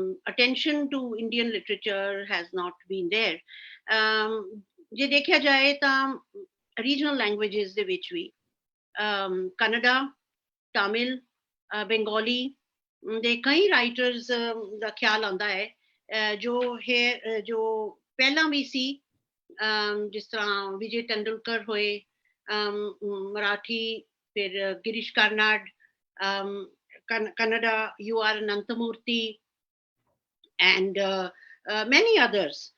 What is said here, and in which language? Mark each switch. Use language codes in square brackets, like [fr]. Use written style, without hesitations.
[en] attention to Indian literature has not been there. [pa] ਜੇ ਦੇਖਿਆ ਜਾਏ ਤਾਂ ਰੀਜਨਲ ਲੈਂਗੁਏਜਸ ਦੇ ਵਿੱਚ ਵੀ ਕਨੇਡਾ, ਤਾਮਿਲ, ਬੰਗਾਲੀ ਦੇ ਕਈ ਰਾਈਟਰਸ ਦਾ ਖਿਆਲ ਆਉਂਦਾ ਹੈ ਜੋ ਪਹਿਲਾਂ ਵੀ ਸੀ, ਜਿਸ ਤਰ੍ਹਾਂ ਵਿਜੇ ਤੇਂਦੁਲਕਰ ਹੋਏ, ਮਰਾਠੀ, ਫਿਰ Girish ਕਰਨਾਡ, Kannada, U.R. [en] Ananthamurthy, and many others.